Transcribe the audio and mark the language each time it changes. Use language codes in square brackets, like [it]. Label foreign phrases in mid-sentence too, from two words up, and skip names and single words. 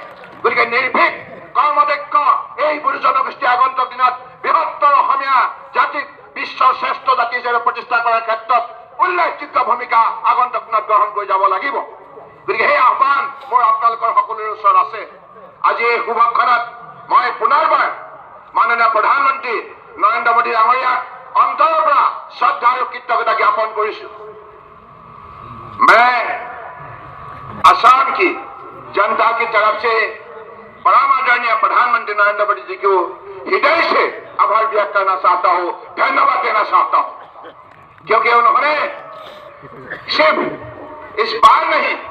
[as] গতিকে নিৰ্ভীক কৰ্মদক্ষ এই বড়ো জনগোষ্ঠী আগন্তুক দিনত বৃহত্তৰ অসমীয়া জাতিক বিশ্বৰ শ্ৰেষ্ঠ জাতি হিচাপে প্ৰতিষ্ঠা কৰাৰ ক্ষেত্ৰত উল্লেখযোগ্য ভূমিকা আগন্তুক দিনত গ্ৰহণ কৰি যাব লাগিব। গতিকে সেই আহ্বান মোৰ আপোনালোকৰ সকলোৰে ওচৰত আছে। আজি এই শুভক্ষণত মই পুনৰবাৰ মাননীয় প্ৰধানমন্ত্ৰী নৰেন্দ্ৰ মোদী ডাঙৰীয়াক অন্তৰৰ পৰা শ্ৰদ্ধা আৰু কৃতজ্ঞতা জ্ঞাপন কৰিছো। [hi] मैं असम की जनता की तरफ से परम आदरणीय प्रधानमंत्री नरेंद्र मोदी जी को हृदय से आभार व्यक्त करना चाहता हूं, धन्यवाद देना चाहता हूं, क्योंकि उन्होंने सिर्फ इस बार नहीं